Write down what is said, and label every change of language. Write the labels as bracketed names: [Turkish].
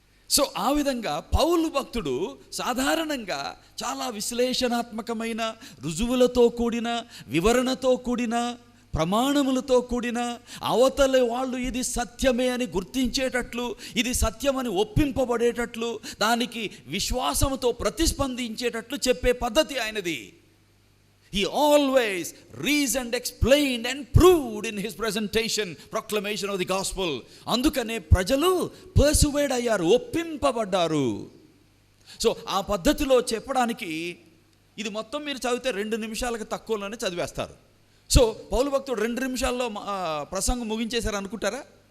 [Telugu] So ఆ విధంగా పౌలు భక్తుడు సాధారణంగా చాలా విశ్లేషణాత్మకమైన, రుజువులతో కూడిన, వివరణతో కూడిన, ప్రమాణములతో కూడిన, అవతలి వాళ్ళు ఇది సత్యమే అని గుర్తించేటట్లు, ఇది సత్యమని ఒప్పింపబడేటట్లు, దానికి విశ్వాసంతో ప్రతిస్పందించేటట్లు చెప్పే పద్ధతి ఆయనది. [English] He always reasoned, explained and proved in his presentation, proclamation of the gospel. [Telugu] అందుకనే ప్రజలు పర్సువేడ్ అయ్యారు, ఒప్పింపబడ్డారు. సో ఆ పద్ధతిలో చెప్పడానికి ఇది మొత్తం మీరు చదివితే 2 నిమిషాలకు తక్కువలోనే చదివేస్తారు. సో పౌలు భక్తుడు 2 నిమిషాల్లో ప్రసంగం ముగించేశారు అనుకుంటారా?